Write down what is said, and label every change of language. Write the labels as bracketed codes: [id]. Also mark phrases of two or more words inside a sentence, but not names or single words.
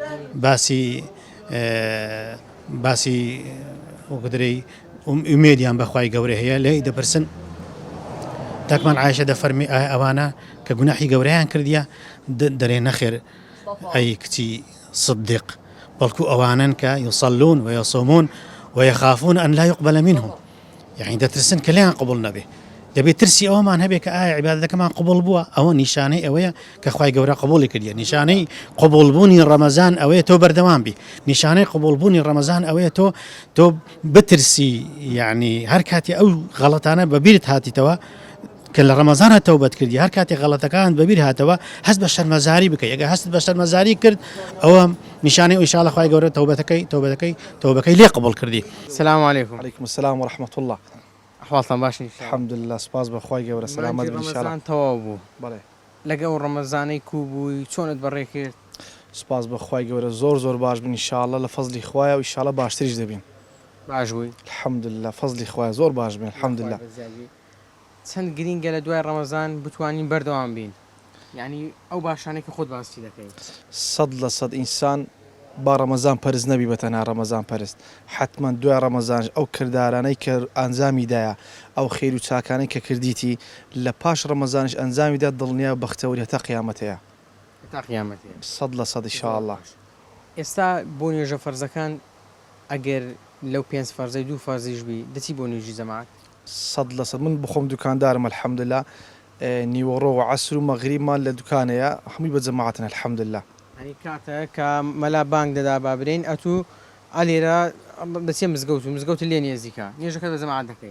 [ckb] باسی وەکو دەرێ ئومێدیان بەخوای گەورە هەیە لێی دەپرسن تاکمان عایشە دەفەرمی ئەوانە کە گوناحی گەورەیان کردیە دەرێ نەخێر ئەی کچی صدیق بەڵکو ئەوانن کە [ar] یصەلون وەیەصومون وەیەخافون ئەن لا يقبل منهم [ckb] يعني دەترسن کە لێیان قبول نەبێ دەبێت ترسی ئەومان هەبێ کە ئایا عیبادەتەکەمان قبول بووە ئەوە نیشانەی ئەوەیە کە خوای گەورە قبولی کردیە نیشانەی قبولبوونی ڕەمەزان ئەوەیە تۆ بەردەوام بی نیشانەی قبولبوونی ڕەمەزان ئەوەیە تۆ بترسی يعني هەر کاتی ئەو غەڵەتانە بەبیرت هاتیتەوە کە لە ڕەمەزانە تەوبەت کردی هەر کاتی غەڵەتەکان بەبیر هاتەوە هەست بە شەرمەزاری بکەی ئەگە هەست بە شەرمەزاری کرد ئەوە نیشانەی [ar] ئینشاءالله [ckb] خوای گەورە تەوبەتەکەی لێ قبول کردی. [ar] السلام عليكم. عليكم السلام ورحمة الله. [ckb] أحوالتان باشن [ar] الحمد لله [ckb] سپاس بەخوای گەورە سلامت بن [ar] إن شاء الله. [ckb] ڕەمەزان تەواو بوو بەڵێ لەگەڵ ڕەمەزانەی کوبووی چۆنت بەڕێ کرد؟ سپاس بەخوای گەورە زۆر باش بن [ar] إن شاء الله [ckb] لە فەزلی خوایە و [ar] إن شاء الله [ckb] باشتریش دەبین. باش بووی [ar] الحمد لله [ckb] فەزلی خوایە زۆر باش بن [ar] الحمد لله. [ckb] چەند گرینگە لە دوای ڕەمەزان بتوانین بەردەوام بین یعنی ئەو باشانەی کە خۆت باسی دەکەی 100% ئینسان با ڕەمەزان پەرست نەبی بە تەنها ڕەمەزان پەرست حتما دوای ڕەمەزان ئەو کردارانەی کە ئەنجامیدایە ئەو خێر و چاکانەی کە کردیتی لە پاش ڕەمەزانش ئەنجامیدا دڵنیا بەختەوری هەتا قیامەتەیە تا قیامەتەیە [ar] 100% إن شاء الله. [ckb] ئێستا بۆ نوێژە فەرزەکان ئەگەر لەو 5 فەرزەی 2 فەرزیش بی دەچی بۆ نوێژی جەماعەت 100% من بخۆم دوکاندارم [ar] الحمد لله [ckb] نیوەڕۆ و عەسر و مەغریبمان لە دوکانەیە هەمووی بە جەماعەتن [ar] الحمد لله. [ckb] ئەنی کاتە کە مەلا بانگ دەدا با برێن ئەتوو ئەلێرە دەچێ مزگەوت لێ نێزیکە نوێژەکە بە جەماعەت دەکەی